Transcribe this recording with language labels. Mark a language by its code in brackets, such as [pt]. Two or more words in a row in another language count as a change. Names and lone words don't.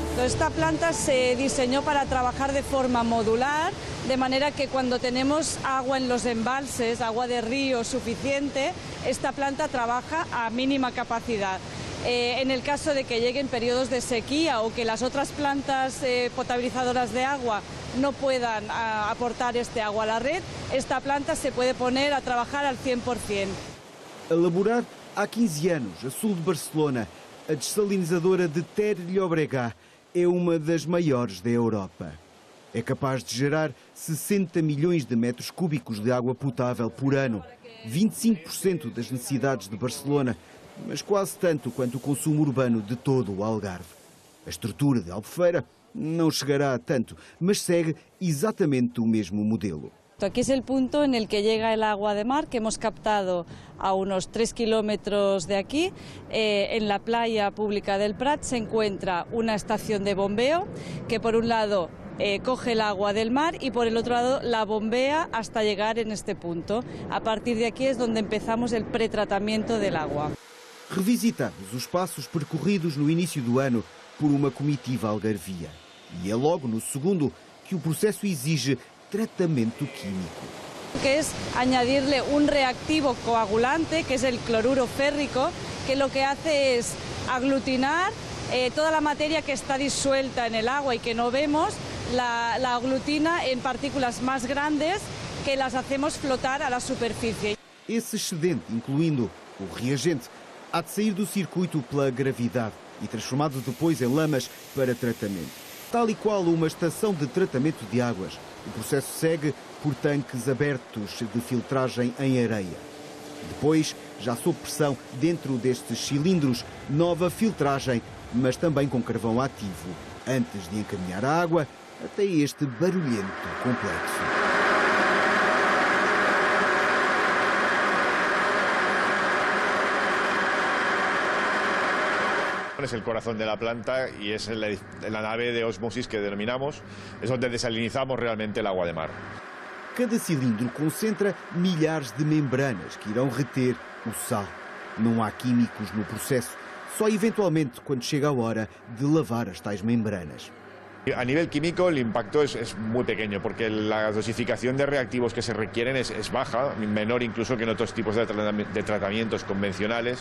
[es] esta planta se diseñó para trabajar de forma modular, de manera que cuando tenemos agua en los embalses, agua de río suficiente, esta planta trabaja a mínima capacidad. En el caso de que lleguen periodos de sequía o que las otras plantas potabilizadoras de agua no puedan aportar este agua a la red, esta planta se puede poner a trabajar al 100%. [pt] Elaborada há 15 anos, a sul de Barcelona, a dessalinizadora de Ter Llobregat é uma das maiores da Europa. É capaz de gerar 60 milhões de metros cúbicos de água potável por ano, 25% das necessidades de Barcelona, mas quase tanto quanto o consumo urbano de todo o Algarve. A estrutura de Albufeira não chegará a tanto, mas segue exatamente o mesmo modelo. [es] Aquí es el punto en el que llega el agua de mar que hemos captado a unos 3 kilómetros de aquí. En la playa pública del Prat se encuentra una estación de bombeo que por un lado coge el agua del mar y por el otro lado la bombea hasta llegar en este punto. A partir de aquí es donde empezamos el pretratamiento del agua. [pt] Revisitamos os passos percorridos no início do ano por uma comitiva algarvia. E é logo no segundo que o processo exige tratamento químico. [es] Que es añadirle un reactivo coagulante, que es el cloruro férrico, que lo que hace es aglutinar toda la materia que está disuelta en el agua y que no vemos, la aglutina en partículas más grandes que las hacemos flotar a la superficie. [pt] Esse excedente, incluindo o reagente, há de sair do circuito pela gravidade e transformado depois em lamas para tratamento. Tal e qual uma estação de tratamento de águas, o processo segue por tanques abertos de filtragem em areia. Depois, já sob pressão, dentro destes cilindros, nova filtragem, mas também com carvão ativo, antes de encaminhar a água até este barulhento complexo. [es] Es el corazón de la planta y es la nave de ósmosis que denominamos, es donde desalinizamos realmente el agua de mar. [pt] Cada cilindro concentra milhares de membranas que irão reter o sal. Não há químicos no processo, só eventualmente quando chega a hora de lavar as tais membranas. [es] A nivel químico el impacto es muy pequeño porque la dosificación de reactivos que se requieren es baja, menor incluso que en otros tipos de tratamientos convencionales.